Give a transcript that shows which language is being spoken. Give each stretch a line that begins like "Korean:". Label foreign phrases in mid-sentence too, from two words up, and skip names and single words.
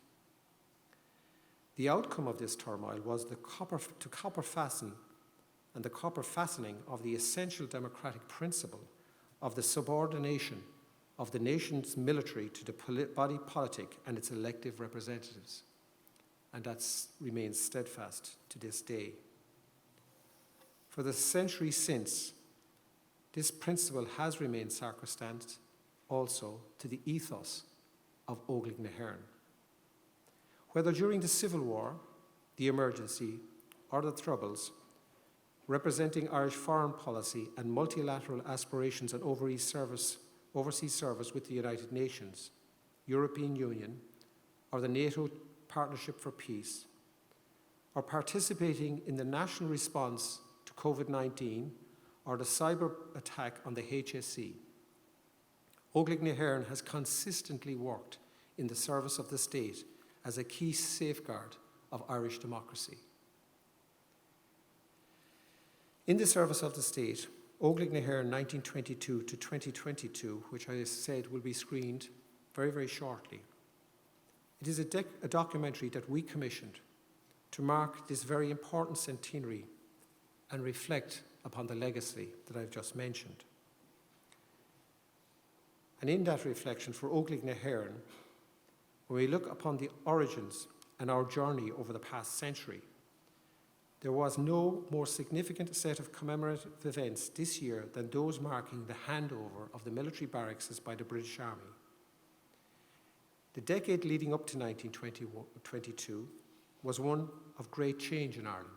English: The outcome of this turmoil was the copper fastening of the essential democratic principle of the subordination of the nation's military to the body politic and its elective representatives. And that remains steadfast to this day. For the centuries since, this principle has remained sacrosanct also to the ethos of Óglaigh na hÉireann. Whether during the Civil War, the emergency, or the Troubles, representing Irish foreign policy and multilateral aspirations and overseas service with the United Nations, European Union, or the NATO Partnership for Peace, or participating in the national response to COVID-19 or the cyber attack on the HSE, Óglaigh na hÉireann has consistently worked in the service of the state as a key safeguard of Irish democracy. In the service of the state, Óglaigh na hÉireann 1922 to 2022, which I said will be screened very, very shortly. It is a documentary that we commissioned to mark this very important centenary and reflect upon the legacy that I've just mentioned. And in that reflection for Óglaigh na hÉireann, when we look upon the origins and our journey over the past century, there was no more significant set of commemorative events this year than those marking the handover of the military barracks by the British Army. The decade leading up to 1922 was one of great change in Ireland.